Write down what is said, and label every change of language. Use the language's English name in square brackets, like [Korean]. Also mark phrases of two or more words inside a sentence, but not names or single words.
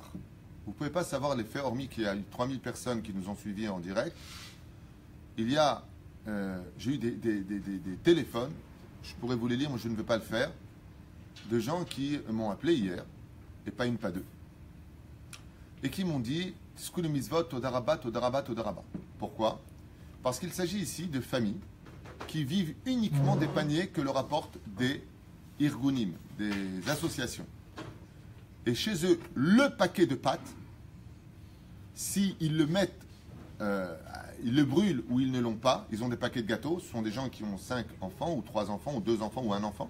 [French] Vous ne pouvez pas savoir l'effet, hormis qu'il y a eu 3000 personnes qui nous ont suivis en direct. Il y a, j'ai eu des téléphones, je pourrais vous les lire, mais je ne vais pas le faire, de gens qui m'ont appelé hier, et pas une, pas deux, et qui m'ont dit [Hebrew] סקול מצוות, תודה רבה, תודה רבה, תודה רבה. [French] Pourquoi? Parce qu'il s'agit ici de familles qui vivent uniquement des paniers que leur apportent des irgunim, des associations. Et chez eux, le paquet de pâtes, s'ils le mettent, ils le brûlent ou ils ne l'ont pas, ils ont des paquets de gâteaux, ce sont des gens qui ont 5 enfants, ou 3 enfants, ou 2 enfants, ou 1 enfant.